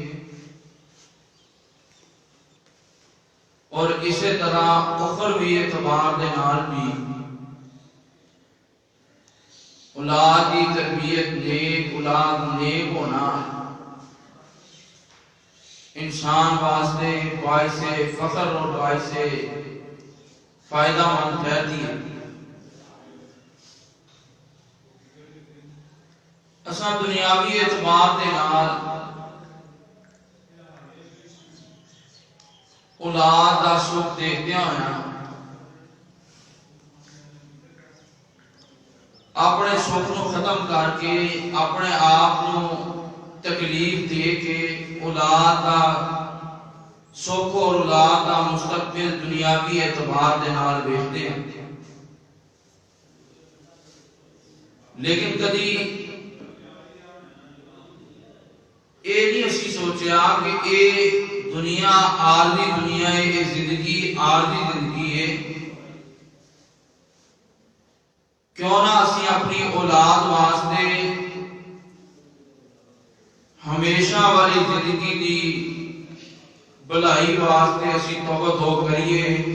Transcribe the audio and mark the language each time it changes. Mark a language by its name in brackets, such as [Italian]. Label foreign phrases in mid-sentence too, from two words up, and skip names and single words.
[Urdu] اور اسی طرح اخروی اعتبار [Punjabi] دے نال [Urdu] بھی اولاد کی تربیت نیک اولاد نیک ہونا انسان واسطے باعث فخر اور باعث فائدہ مند رہتی ہے [Punjabi] اساں دنیاوی اعتبار دے نال اولاد دا سکھ دیکھدے ہویا اپنے سکھ نو ختم کر کے اپنے آپ نو تکلیف دے کے اولاد دا سکھ اور اولاد کا مستقبل دنیاوی اعتبار دے نال ویکھدے ہیں، لیکن کدی یہ نہیں اسی سوچیا کہ یہ دنیا عارضی دنیا ہے، یہ زندگی عارضی زندگی ہے، کیوں نہ اسی اپنی اولاد واسطے ہمیشہ والی زندگی دی بھلائی واسطے اسی توبہ توب کریے